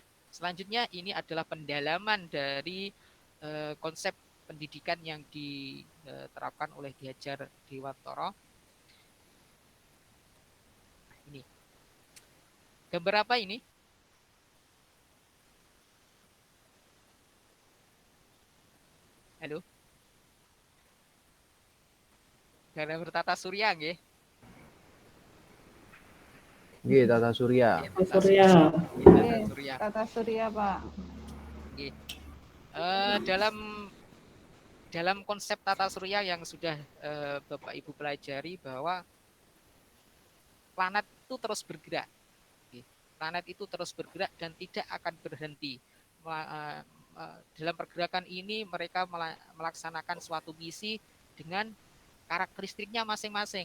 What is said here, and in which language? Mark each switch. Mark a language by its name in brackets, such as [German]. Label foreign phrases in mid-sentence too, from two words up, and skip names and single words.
[Indonesian] Selanjutnya ini adalah pendalaman dari konsep pendidikan yang diterapkan oleh Ki Hajar Dewantara. Ini gambar apa ini? Halo. Gambar tata surya nggih. Nggih, tata surya. Surya. Tata surya. Tata surya, Pak. Nggih. Dalam konsep tata surya yang sudah Bapak Ibu pelajari bahwa planet itu terus bergerak. Planet itu terus bergerak dan tidak akan berhenti. Dalam pergerakan ini mereka melaksanakan suatu misi dengan karakteristiknya masing-masing.